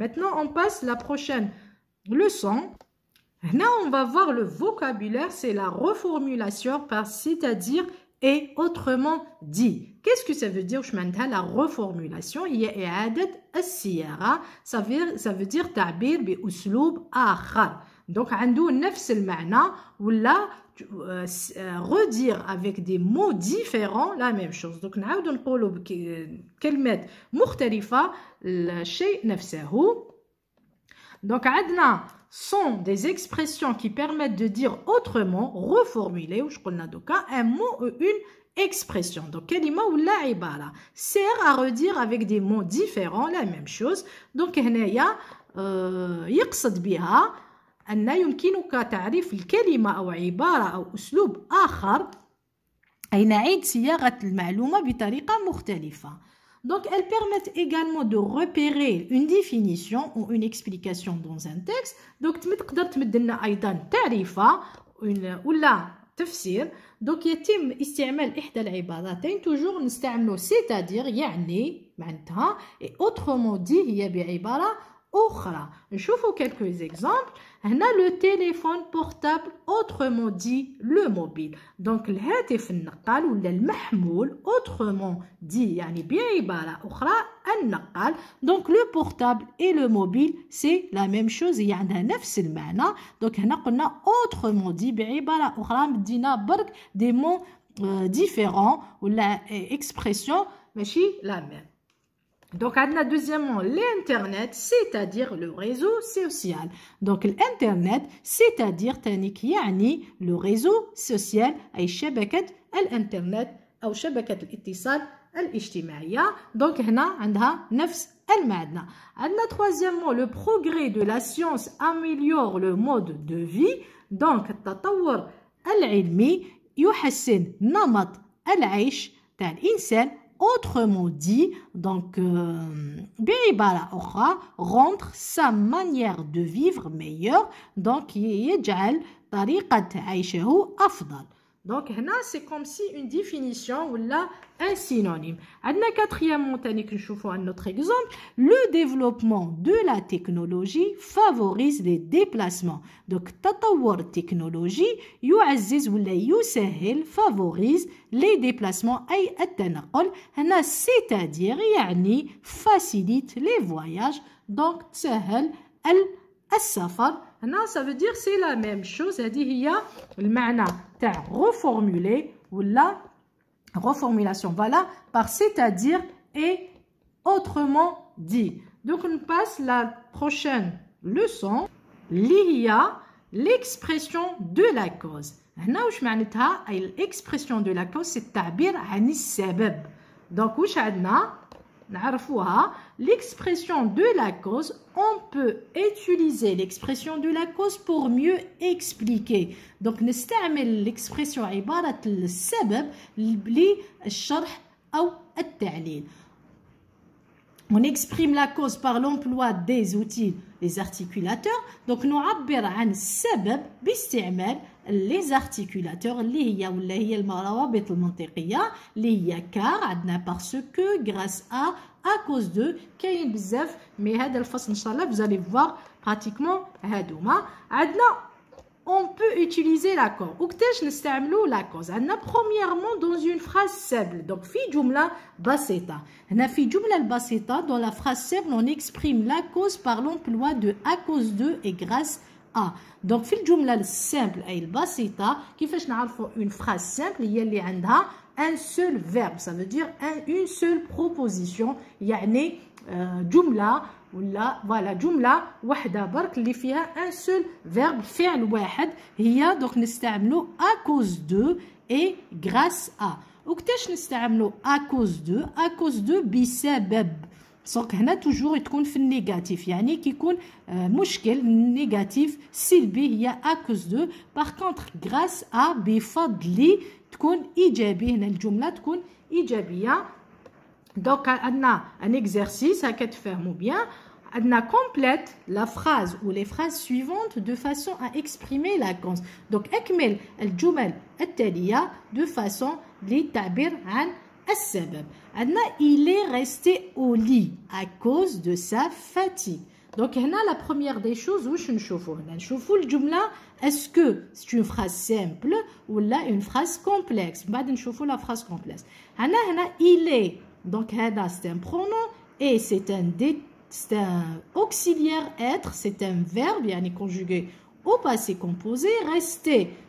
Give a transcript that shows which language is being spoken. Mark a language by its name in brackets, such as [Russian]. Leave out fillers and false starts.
[French] Maintenant on passe la prochaine leçon. Là on va voir le vocabulaire, c'est la reformulation, c'est-à-dire et autrement dit. Qu'est-ce que ça veut dire la reformulation? [Arabic] هي إعادة الصياغة. [French] Ça veut dire [Arabic] تعبير بأسلوب آخر. [French] Donc [Arabic] عنده نفس المعنى ولا [French] redire avec des mots différents la même chose. [Arabic] Donc نعاودو نقولو بكلمات مختلفة الشيء نفسه. [French] Donc [Arabic] عندنا [French] sont des expressions qui permettent de dire autrement, reformuler, ou je connais un mot ou une expression. Donc, kalima ou la ibara sert à redire avec des mots différents la même chose. Donc, [Arabic] هنايا يقصد بها أن يمكنك تعريف الكلمة أو عبارة أو أسلوب آخر أي نعيد صياغة المعلومة بطريقة مختلفة. [French] Donc, elles permettent également de repérer une définition ou une explication dans un texte. [Arabic] Donc, تقدر تمد لنا أيضا تعريفة ولا تفسير. Donc, يتم استعمال إحدى العبارتين. [French] toujours [Arabic] نستعمله [French] c'est-à-dire [Arabic] يعني معناتها [French] et autrement dit [Arabic] هي بعبارة أخرى. نشوفوا [French] quelques exemples. هنا le téléphone portable, autrement dit le mobile. [Arabic] Donc الهاتف النقال ولا المحمول, [French] autrement dit [Arabic] يعني بعبارة أخرى النقال. [French] Donc le portable et le mobile c'est la même chose, [Arabic] هي عندها نفس المعنى. Donc هنا قلنا [French] autrement dit [Arabic] بعبارة أخرى مدينا برك [French] des mots différents [Arabic] ولا [French] expressions [Arabic] ماشي [French] la même. Donc, on a deuxièmement l'internet, c'est-à-dire le réseau social. Donc, l'internet, c'est-à-dire [Arabic] تانيك يعني [French] le réseau social [Arabic] أي شبكة الانترنت أو شبكة الاتصال الاجتماعية. Donc, هنا عندها نفس المعنى. عندنا [French] troisièmement le progrès de la science améliore le mode de vie. [Arabic] Donc, التطور العلمي يحسن نمط العيش تاع الإنسان. [French] Autrement dit, donc, [Arabic] بعبارة أخرى, [French] rendre sa manière de vivre meilleure, donc [Arabic] يجعل طريقة عيشه أفضل. [French] Donc, هنا c'est comme si une définition ou là un synonyme. عندنا quatrièmement [Arabic] تانيك نشوفوا [French] un autre exemple. Le développement de la technologie favorise les déplacements. [Arabic] Donc, تطور التكنولوجي يعزز ولا يسهل, [French] favorise les déplacements [Arabic] أي التنقل. [French] هنا c'est-à-dire [Arabic] يعني [French] facilite les voyages. [Arabic] Donc, تسهل السفر. [French] هنا ça veut dire c'est la même chose. [Arabic] هذه هي المعنى تاع [French] reformuler ولا reformulation. Voilà par c'est-à-dire et autrement dit. Donc on passe la prochaine leçon [Arabic] اللي هي [French] l'expression de la cause. [Arabic] هنا واش معناتها [French] l'expression de la cause c'est [Arabic] التعبير عن السبب. Donc واش عندنا نعرفوها [French] l'expression de la cause. On peut utiliser l'expression de la cause pour mieux expliquer. [Arabic] Donc نستعمل [French] l'expression [Arabic] عبارة السبب للشرح أو التعليل. [French] On exprime la cause par l'emploi des outils, les articulateurs. [Arabic] Donc نعبر عن السبب باستعمال [French] les articulateurs [Arabic] اللي هي ولا هي الروابط المنطقية اللي هي car عندنا [French] parce que, grâce à cause de. [Arabic] كاين بزاف مي هذا الفصل ان شاء الله [French] vous allez voir pratiquement [Arabic] هادوما. [French] عندنا on peut utiliser la cause. [Arabic] وكتاش نستعملوا [French] la cause؟ عندنا premièrement dans une phrase simple. [Arabic] Donc في جملة بسيطة. هنا في جملة البسيطة [French] dans la phrase simple on exprime la cause par l'emploi de à cause de et grâce à. [Arabic] Donc في الجملة السامبل أي البسيطة كيفاش نعرفوا [French] une phrase simple [Arabic] هي اللي عندها [French] un seul verbe. Ça veut dire une seule proposition. [Arabic] يعني جملة ولا فوالا جملة واحدة برك اللي فيها [French] un seul verbe [Arabic] فعل واحد هي. دونك نستعملو [French] à cause de et grâce à. [Arabic] وكتاش نستعملو [French] à cause de [Arabic] بسبب. دونك هنا توجور تكون في النيجاتيف يعني كيكون مشكل نيجاتيف سلبي هي [French] à cause de. [Arabic] باغ كونطخ [French] grâce à [Arabic] بفضل تكون إيجابي. هنا الجملة تكون إيجابية. [French] Donc, on a un exercice à [Arabic] تفهموا [French] bien. On a complète la phrase ou les phrases suivantes de façon à exprimer la cause. [Arabic] Donc, أكمل الجمل التالية [French] de façon [Arabic] للتعبير عن السبب. عندنا [French] il est resté au lit à cause de sa fatigue. Donc, هنا la première des choses [Arabic] واش نشوفوا هنا نشوفوا الجملة [French] est-ce que c'est une phrase simple ou là une phrase complexe. [Arabic] بعد نشوفوا [French] la phrase complexe. هنا il est. Donc, c'est un pronom et c'est un auxiliaire être, c'est un verbe, yani conjugué au passé composé, rester.